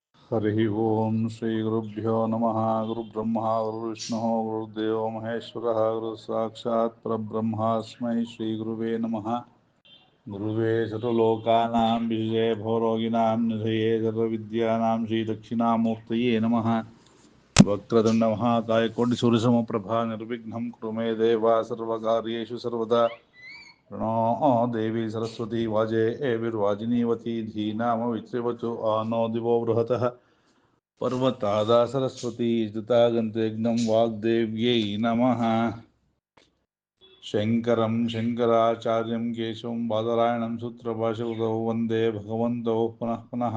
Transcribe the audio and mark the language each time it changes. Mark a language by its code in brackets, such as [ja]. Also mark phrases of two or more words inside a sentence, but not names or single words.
[sa] ಹರಿ ಓಂ ಶ್ರೀ ಗುರುಭ್ಯೋ ನಮಃ. ಗುರುಬ್ರಹ್ಮ ಗುರುವಿಷ್ಣು ಗುರುದೇವೋ ಮಹೇಶ್ವರ ಗುರು ಸಾಕ್ಷಾತ್ ಪರಬ್ರಹ್ಮಾಸ್ಮೈ ಶ್ರೀ ಗುರುವೇ ನಮಃ. ಗುರುವೇ ಸರ್ವಲೋಕಾನಾಂ ವಿಜಯೇ ಭವರೋಗಿಣಾಂ ನಿಧಯೇ ಸರ್ವವಿದ್ಯಾನಾಂ ಶ್ರೀ ದಕ್ಷಿಣಾಮೂರ್ತಯೇ ನಮಃ. ವಕ್ರತುಂಡ ಮಹಾಕಾಯ ಕೋಟಿ ಸೂರ್ಯಸಮಪ್ರಭಾ ನಿರ್ವಿಘ್ನಂ ಕುರು ಮೇ ದೇವ ಸರ್ವಕಾರ್ಯೇಷು ಸರ್ವದಾ. ಪ್ರಣೋ ದೇವಿ ಸರಸ್ವತಿ ವಾಜೇರ್ವಾಜಿನೀವತಿ ಧೀನಾಮ ವಿಚ್ರವಚು ಆನೋ ದಿವೋ ಬೃಹತಃ ಪರ್ವತಾದ ಸರಸ್ವತಿ ಧೃತಾಗಂತಯಜ್ಞಂ ವಾಗ್ದೇವ್ಯೈ ನಮಃ. ಶಂಕರಂ ಶಂಕರಾಚಾರ್ಯಂ ಕೇಶವಂ ಬಾದರಾಯಣಂ ಸೂತ್ರಭಾಷಕೃತೌ ವಂದೇ ಭಗವಂತೌ ಪುನಃ ಪುನಃ.